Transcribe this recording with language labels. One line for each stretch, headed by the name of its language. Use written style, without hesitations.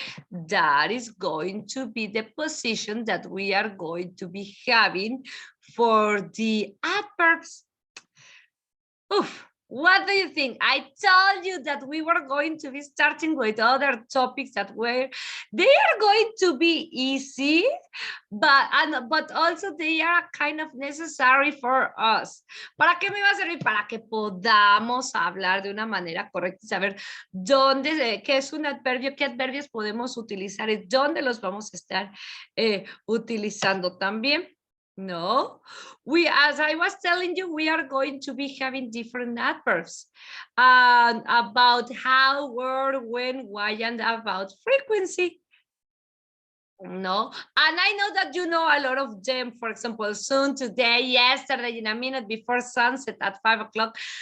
English: That is going to be the position that we are going to be having for the adverbs. Oof. What do you think? I told you that we were going to be starting with other topics that they are going to be easy, but also they are kind of necessary for us.
Spanish: ¿Para qué me va a servir? Para que podamos hablar de una manera correcta y saber qué es un adverbio, qué adverbios podemos utilizar y dónde los vamos a estar utilizando también.
English: No, as I was telling you, we are going to be having different adverbs about how, where, when, why, and about frequency. No, and I know that you know a lot of them. For example, soon, today, yesterday, in a minute, before sunset at 5 o'clock.